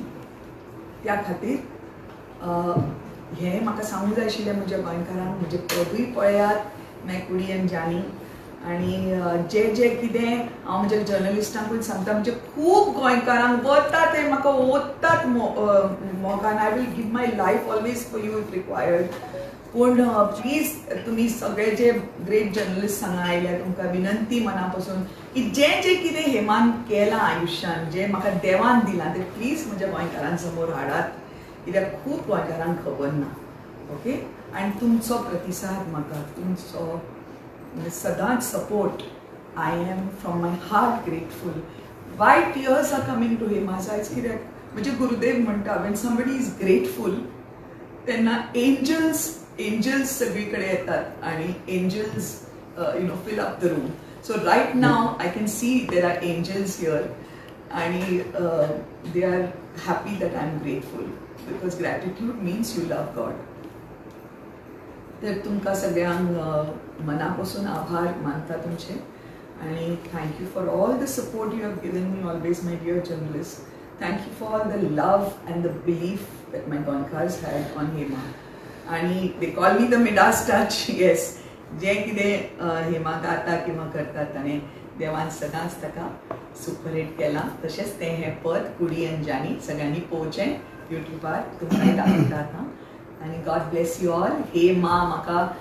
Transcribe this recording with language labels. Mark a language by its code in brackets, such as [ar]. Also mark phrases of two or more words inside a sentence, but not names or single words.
[kok] त्या खातीर हें म्हाका सांगूंक जाय आशिल्लें म्हज्या गोंयकारांक म्हणजे पदूय पळयात मेकुडी आनी जानी आनी जें जें कितें हांव म्हज्या जर्नलिस्टांकूय सांगता म्हणजे खूब गोंयकारांक वता ते म्हाका ओत्तात मोगान [en] I will give my life always for you if required. [kok] पूण प्लीज तुमी सगळे जे [en] great journalist [kok] हांगा आयल्या तुमकां विनंती मना पासून की जें जें कितें हेमान केलां आयुश्यान जें म्हाका देवान दिलां तें प्लीज म्हज्या गोंयकारां समोर हाडात कित्याक खूब गोंयकारांक खबर ना. ओके आनी तुमचो प्रतिसाद म्हाका तुमचो सदांच सपोर्ट [en] I am from my heart grateful. Why tears are coming to Hema [kok] जायच कित्याक म्हणजे गुरुदेव म्हणटा [en] when somebody is grateful [kok] तेन्ना एंजल्स सगळीकडे येतात आनी [en] angels fill up the room. So right now I can see there are angels here आनी they are happy that I am grateful because gratitude means you love God. [kok] तर तुमकां सगळ्यांक मनापासून आभार मानता तुमचे आणि [en] thank you for all the support you have given me always my dear journalist. Thank you for the love and the belief that my Goenkars had on Hema आणि they call me the Midas touch. [kok] येस जें कितें हेमा गाता किंवा करतात ताणें देवान सदांच ताका [en] super hit [kok] केलां. तशेंच तें हें पद कुडी आनी जानी सगळ्यांनी पळोवचें युट्यूबार तुमकांय दाखयतात आनी [en] God bless you all.